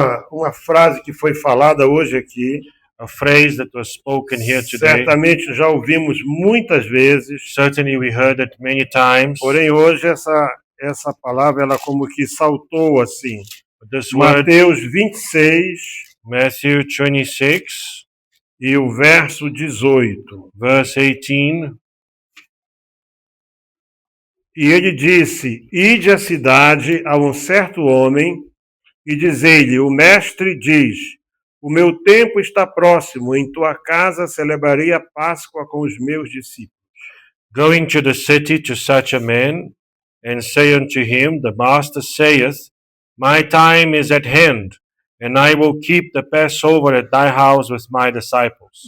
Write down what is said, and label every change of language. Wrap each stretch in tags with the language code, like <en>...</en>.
<pt>uma frase que foi falada hoje aqui.</pt> <en>a phrase that was spoken here today.</en> <pt>Certamente já ouvimos muitas vezes,</pt> <en>Certainly we heard it many times.</en> <pt>porém hoje essa palavra ela como que saltou assim.</pt> <en>But this word,</en> <pt>Mateus 26</pt> <en>Matthew 26,</en> <pt>e o verso 18.</pt> <en>verse 18.</en> <pt>E ele disse: Ide à cidade a um certo homem e dizei-lhe: O mestre diz: O meu tempo está próximo, em tua casa celebrarei a Páscoa com os meus discípulos.</pt> <en>Going to the city to such a man, and say unto him, The master saith, My time is at hand, and I will keep the Passover at thy house with my disciples.</en>